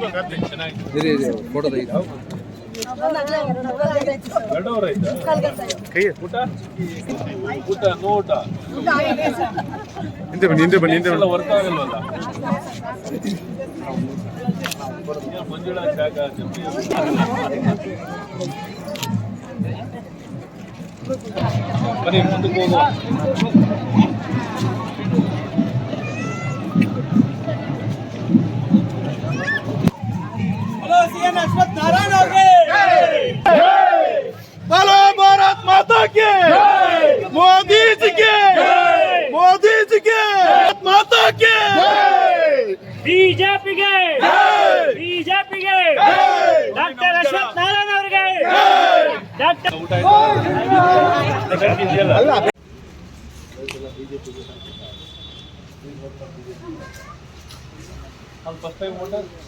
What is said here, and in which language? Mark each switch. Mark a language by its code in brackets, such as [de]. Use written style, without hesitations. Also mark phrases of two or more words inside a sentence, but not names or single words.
[kn] ಎರಡೂವರೆ ಆಯ್ತಾ ಊಟ ಊಟ ನೋಟ ಹಿಂದೆ ಬನ್ನಿ ಎಲ್ಲ ವರ್ಕ್ ಆಗಲ್ವಲ್ಲ ಮಂಜುಳಾ ಜಾಗ ಬನ್ನಿ ಮುಂದಕ್ಕೆ ಹೋಗುವ [hi] बोलो भारत माता के मोदी जी के मोदी जी के माता के [kn] ಬಿಜೆಪಿಗೆ ಬಿಜೆಪಿಗೆ ಡಾಕ್ಟರ್ ಅಶ್ವಥ್ ನಾರಾಯಣ ಅವರಿಗೆ ಡಾಕ್ಟರ್ ಊಟ ಇದೆಯಲ್ಲ [en] first time voter